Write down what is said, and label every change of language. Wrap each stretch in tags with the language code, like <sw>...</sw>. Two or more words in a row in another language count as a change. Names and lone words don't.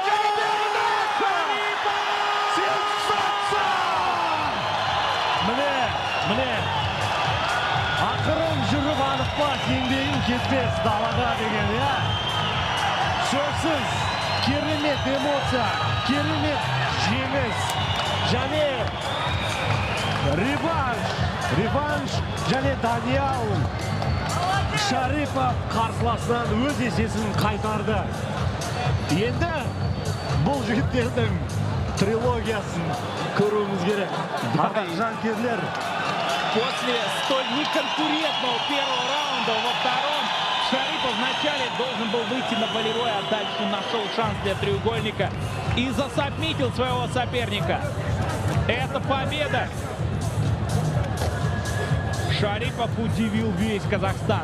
<kk>Міне, ақырын жүріп анықпас, еңбегін кетпес далаға деген, сөзсіз керемет эмоция, керемет жеңіс және реванш және Даниял Шарипов қарсыласынан өз есесін қайтарды. Енді бұл жігіттердің трилогиясын көруіміз керек. Ардақ жанкүйерлер.</kk> <ru>После столь неконкурентного первого раунда во втором Шарипов вначале должен был выйти на болевой, а дальше нашел шанс для треугольника и засабмитил своего соперника. Это победа. Шарипов удивил весь Казахстан.</ru>